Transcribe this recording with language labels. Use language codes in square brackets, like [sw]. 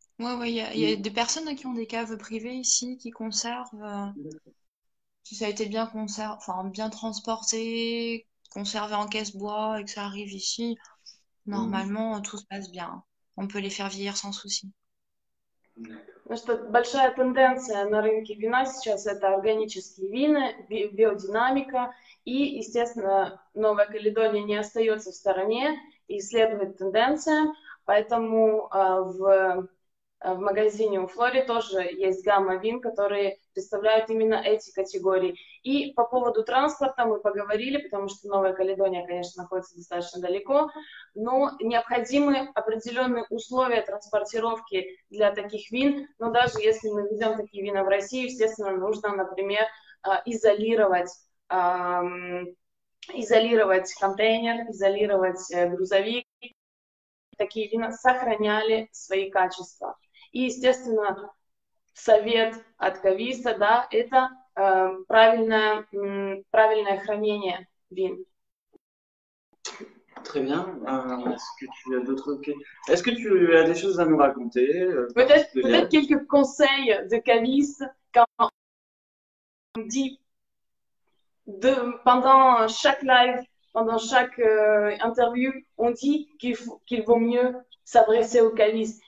[fr] Ouais, il y a des personnes qui ont des caves privées ici, qui conservent. Si ça a été bien bien transporté, conservé en caisse-bois et que ça arrive ici, normalement, tout se passe bien. On peut les faire vieillir sans souci. [ru] Потому что большая тенденция на рынке вина сейчас это органические вина, биодинамика, и, естественно, Новая Каледония не остается в стороне и следует тенденциям, поэтому в магазине у Флори тоже есть гамма вин, которые представляют именно эти категории. И по поводу транспорта мы поговорили, потому что Новая Каледония, конечно, находится достаточно далеко, но необходимы определенные условия транспортировки для таких вин. Но даже если мы везем такие вина в Россию, естественно, нужно, например, изолировать контейнер, изолировать грузовик. Такие вина сохраняли свои качества. И, естественно, совет от кависта, да, это правильное хранение vin. [fr] Très bien. Est-ce que tu as d'autres questions? Est-ce que tu as des choses à nous raconter? Peut-être quelques conseils de caviste quand on dit pendant chaque live, pendant chaque interview, on dit qu'il vaut mieux s'adresser aux cavistes.